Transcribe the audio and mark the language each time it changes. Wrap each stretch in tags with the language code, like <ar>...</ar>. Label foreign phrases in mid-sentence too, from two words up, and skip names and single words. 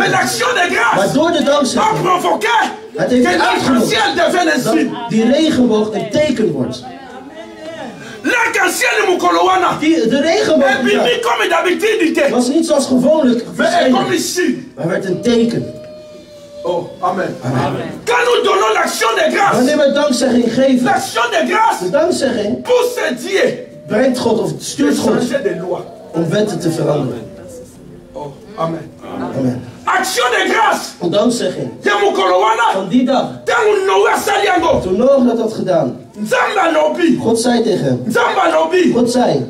<nl>Maar door de dankzegging, het heeft uitgenodigd dat die regenboog een teken wordt. De regenboog was niet zoals gewoonlijk verschenen, maar werd een teken. Oh, amen. Amen.</nl> <fr>Quand nous donnons l'action de grâce,</fr> <nl>wanneer we dankzegging geven,</nl> <fr>l'action de grâce,</fr> <nl>de dankzegging</nl> <fr>pousse Dieu,</fr> <nl>brengt God of stuurt God om wetten te veranderen. Oh, amen. Amen.</nl> <fr>Action de grâce.</fr> <nl>Een dankzegging. Van die dag. Toen Noach dat had gedaan. God zei tegen hem. God zei.</nl>